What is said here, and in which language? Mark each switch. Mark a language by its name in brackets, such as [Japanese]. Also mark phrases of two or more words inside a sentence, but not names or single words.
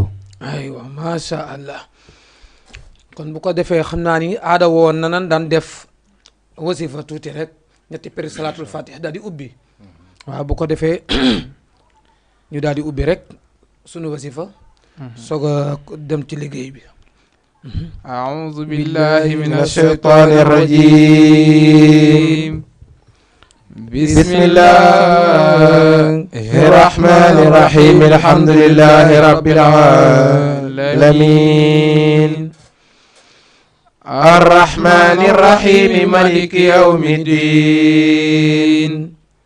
[Wolof] aywa [Arabic] ما شاء الله [Wolof] kon bu ko defee xam naa ni aada woon na nan daan def wasifa tuuti rek ñetti péri salaatul fatih daal di ubbi waaw bu ko defee ñu daal di ubbi rek sunu wasifa soog a dem ci liggéey bi. [Arabic] أعوذ بالله من الشيطان الرجيم بسم الله الرحمن الرحيم الحمد لله رب العالمين الرحمن الرحيم مالك يوم الدين